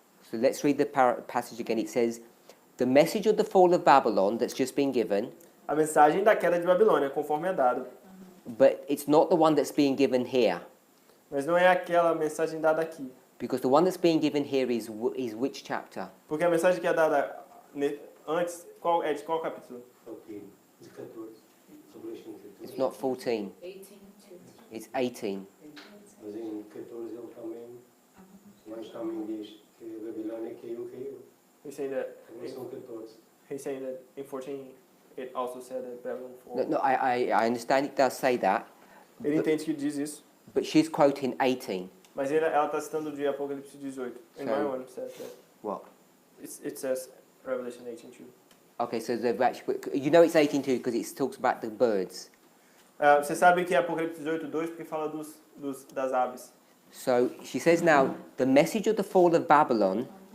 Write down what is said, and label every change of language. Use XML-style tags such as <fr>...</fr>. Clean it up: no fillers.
<en>So let's read the passage again. It says, the message of the fall of Babylon that's just been given,</en> <pt>A mensagem da queda de Babilônia, conforme é dado.</pt> <en>but it's not the one that's being given here.</en> <pt>Mas não é aquela mensagem dada aqui.</pt> <en>Because the one that's being given here is which chapter?</en> <pt>Porque a mensagem que é dada antes, qual é de qual capítulo?</pt> <en>14, de 14, Revelation 14. It's not 14, 18 it's 18.</en> <pt>Mas em 14 ele também, o anjo também diz que a Babilônia caiu.</pt> <en>He's saying that,</en> <pt>Também são 14.</pt> <en>he's saying that in 14 it also said that Babylon No, falls. no, I understand it does say that,</en> <pt>Ele entende que diz isso,</pt> <en>but she's quoting 18.</en> <pt>mas ela está citando de Apocalipse 18.</pt> <en>In my one says that. What? It says Revelation 18 too. Okay, so they've actually, you know it's 18 too because it talks about the birds.</en> <pt>Você sabe que é Apocalipse 18:2 porque fala das aves.</pt> <en>So she says now, the message of the fall of Babylon,</en>